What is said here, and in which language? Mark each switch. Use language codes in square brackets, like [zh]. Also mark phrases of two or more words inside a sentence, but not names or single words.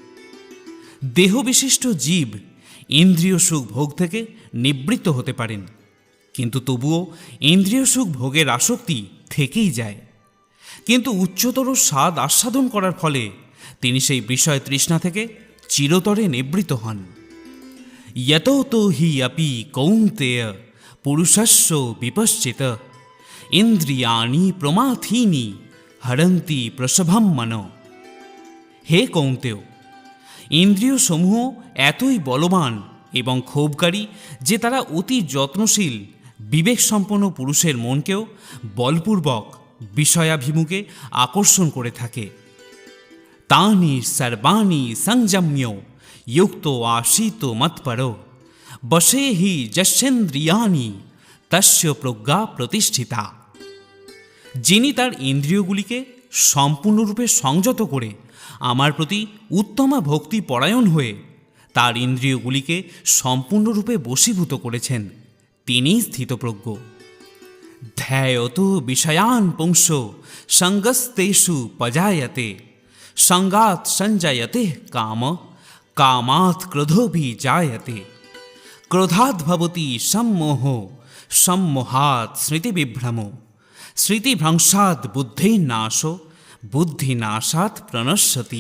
[bn] দেহবিশিষ্ট জীব ইন্দ্রিয় সুখ ভোগ থেকে নিবৃত্ত হতে পারেন, কিন্তু তবুও ইন্দ্রিয় সুখ ভোগের আসক্তি থেকেই যায়। কিন্তু উচ্চতর স্বাদ আস্বাদন করার ফলে তিনি সেই বিষয় তৃষ্ণা থেকে চিরতরে নিবৃত্ত হন। [sa] यतो हि अपि कौन्तेय पुरुषस्य विपश्चित ইন্দ্রিয়াণি প্রমাথিনী হরন্তি প্রসভম মন। [bn] হে কৌন্তেয়, ইন্দ্রিয় সমূহ এতই বলবান এবং ক্ষোভকারী যে তারা অতি যত্নশীল বিবেকসম্পন্ন পুরুষের মনকেও বলপূর্বক বিষয়াভিমুখে আকর্ষণ করে থাকে। [sa] তানি সর্বাণি সংযম্য युक्त आशीतो मत्परो बसे हि যস্যেন্দ্রিয়াণি তস্য প্রজ্ঞা প্রতিষ্ঠিতা। [bn] যিনি তার ইন্দ্রিয়গুলিকে সম্পূর্ণরূপে সংযত করে আমার প্রতি উত্তমা ভক্তি পরায়ণ হয়ে তার ইন্দ্রিয়গুলিকে সম্পূর্ণরূপে বশীভূত করেছেন, তিনিই স্থিতপ্রজ্ঞ। [sa] ধ্যায়ত বিষয়ান পুংস সঙ্গস্তেষু পজায়তে সঙ্গাৎ সঞ্জায়তে কাম কামাৎ ক্রোধোভি জায়তে ক্রোধাৎ ভবতি সম্মোহ সম্মোহাৎ স্মৃতিবিভ্রম স্মৃতিভ্রংশাৎ বুদ্ধির্নাশ বুদ্ধিনাশাৎ প্রণশ্যতি।